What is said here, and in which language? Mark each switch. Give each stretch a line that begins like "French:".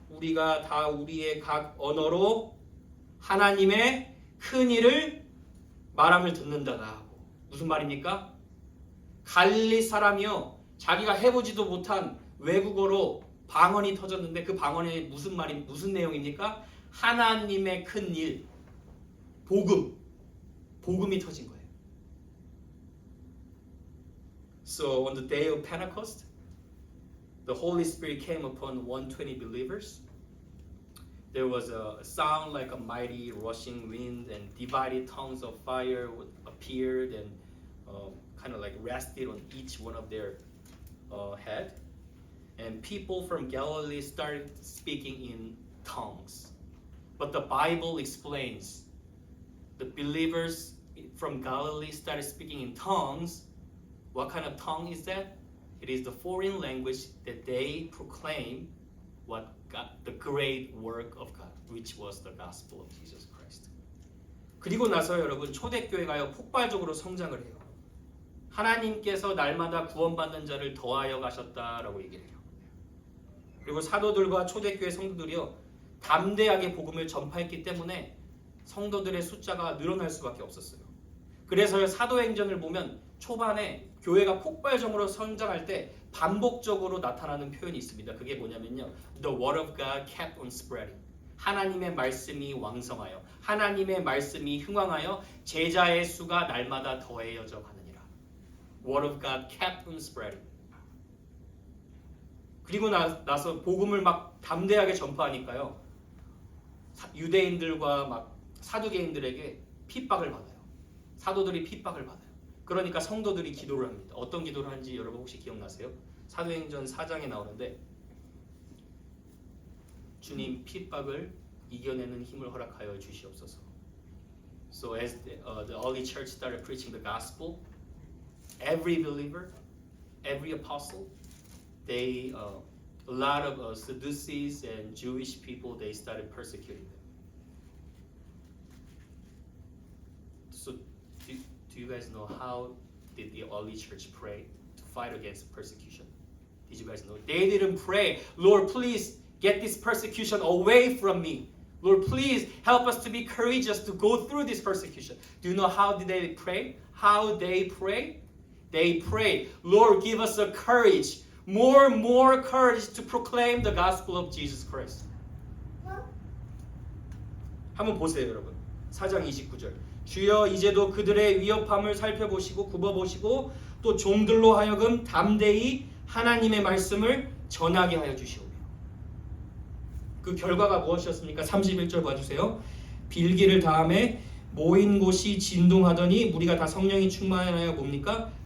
Korean: 우리가 다 우리의 각 언어로 하나님의 큰 일을 말함을 듣는다가 하고 무슨 말입니까? 갈릴리 사람이요 자기가 해보지도 못한 외국어로 방언이 터졌는데 그 방언이 무슨 내용입니까? 하나님의 큰 일, 복음이 터진 거예요.
English: So on the day of Pentecost, the Holy Spirit came upon 120 believers. There was a sound like a mighty rushing wind, and divided tongues of fire appeared and kind of like rested on each one of their head. And people from Galilee started speaking in tongues. But the Bible explains the believers from Galilee started speaking in tongues. What kind of tongue is that? It is the foreign language that they proclaim what God, the great work of God, which was the gospel of Jesus Christ.
Korean: 그리고 나서 여러분 초대교회가요 폭발적으로 성장을 해요. 하나님께서 날마다 구원받는 자를 더하여 가셨다라고 얘기를 해요. 그리고 사도들과 초대교회 성도들이요 담대하게 복음을 전파했기 때문에 성도들의 숫자가 늘어날 수밖에 없었어요. 그래서 사도행전을 보면 초반에 교회가 폭발적으로 성장할 때 반복적으로 나타나는 표현이 있습니다. 그게 뭐냐면요.
English: The word of God kept on spreading.
Korean: 하나님의 말씀이 왕성하여 하나님의 말씀이 흥왕하여 제자의 수가 날마다 더해져 가느니라.
English: Word of God kept on spreading.
Korean: 그리고 나서 복음을 막 담대하게 전파하니까요. 유대인들과 막 사두개인들에게 핍박을 받아요. 사도들이 핍박을 받아요. 그러니까 성도들이 기도를 합니다. 어떤 기도를 하는지 여러분 혹시 기억나세요? 사도행전 4장에 나오는데 주님 핍박을 이겨내는 힘을 허락하여 주시옵소서.
English: So as the early church started preaching the gospel, every believer, every apostle, they a lot of Sadducees and Jewish people they started persecuting them. So do you guys know how did the early church pray to fight against persecution? Did you guys know? They didn't pray, Lord, please get this persecution away from me. Lord, please help us to be courageous to go through this persecution. Do you know how did they pray? How they pray? They pray, Lord, give us a courage, more courage to proclaim the gospel of Jesus Christ.
Korean: 한번 보세요, 여러분. 4장 29절. 주여 이제도 그들의 위협함을 살펴보시고 굽어보시고 또 종들로 하여금 담대히 하나님의 말씀을 전하게 하여 주시오며. 그 결과가 무엇이었습니까? 31절 봐주세요. 빌기를 다음에 모인 곳이 진동하더니 무리가 다 성령이 충만하여 뭡니까?